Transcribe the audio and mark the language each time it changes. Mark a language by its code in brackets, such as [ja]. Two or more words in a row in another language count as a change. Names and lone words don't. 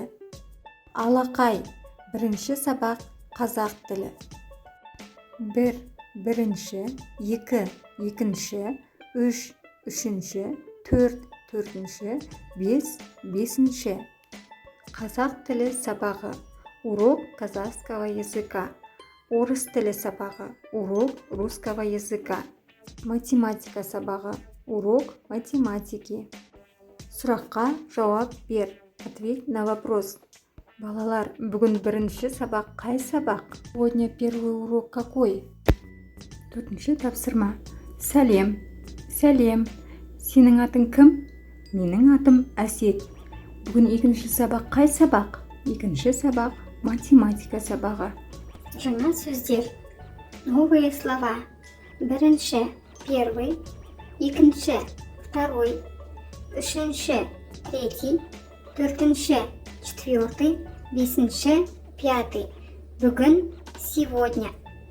[kk] Алақай. Бірінші сабақ қазақ тілі. Бір, бірінші, екі, екінші, үш, үшінші, төрт, төртінші, бес, бесінші. Қазақ тілі сабағы. [ru] Урок казахского языка. [kk] Орыс тілі сабағы. [ru] Урок русского языка. [kk] Математика сабағы. [ru] Урок математики. [kk] Сұраққа жауап бер. [ru] Ответь на вопрос. [kk] Балалар, бүгін бірінші сабақ қай сабақ? [ru] Сегодня первый урок какой? [kk] Төртінші тапсырма. Сәлем. Сәлем. Сенің атың кім? Менің атым Әсет. Бүгін екінші сабақ қай сабақ? Екінші сабақ математика сабағы. Жаңа сөздер. [ru] Новые слова. [kk] Бірінші, первый, екінші, второй, үшінші, третий, төртінші, четвертый, бесінші, пятый. Бүгін, [ru] сегодня.